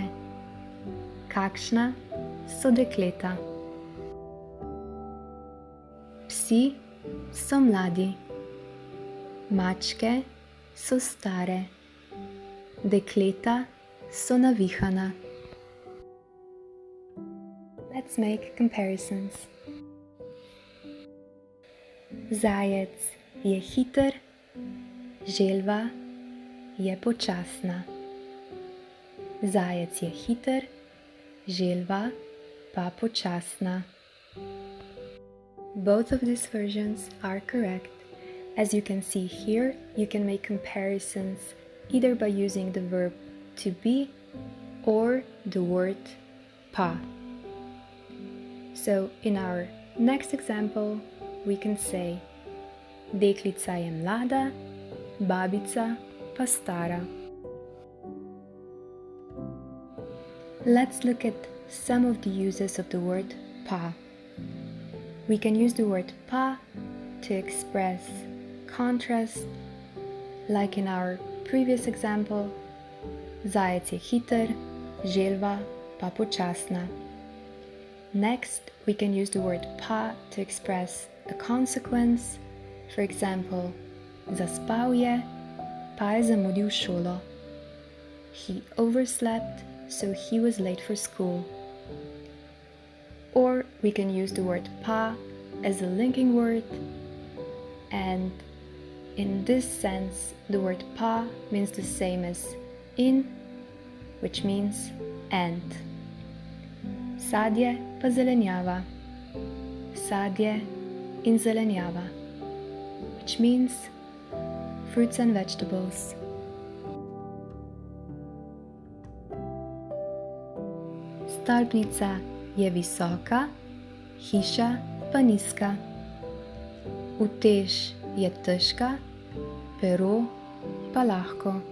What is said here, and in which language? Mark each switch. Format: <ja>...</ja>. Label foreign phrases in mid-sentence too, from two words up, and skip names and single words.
<sl>Kakšna so dekleta? Psi so mladi. Mačke so stare. Dekleta so navihana.</sl> <en>Let's make comparisons.</en> <sl>Zajec je hiter, želva je počasna. Zajec je hiter, želva pa počasna.</sl> <en>Both of these versions are correct. As you can see here, you can make comparisons either by using the verb to be or the word pa. So in our next example, we can say</en> <sl>deklica je mlada, babica pa stara.</sl> <en>Let's look at some of the uses of the word pa. We can use the word pa to express contrast, like in our previous example,</en> <sl>zajec je hiter, želva pa počasna.</sl> <en>Next, we can use the word pa to express a consequence. For example,</en> <sl>zaspal je, pa je zamudil šolo.</sl> <en>He overslept, so he was late for school. Or we can use the word pa as a linking word, and in this sense, the word pa means the same as in, which means and.</en> <sl>Sadje pa zelenjava. Sadje in zelenjava,</sl> <en>which means fruits and vegetables.</en> <sl>Stolpnica je visoka, hiša pa nizka. Utež je težka, pero pa lahko.</sl>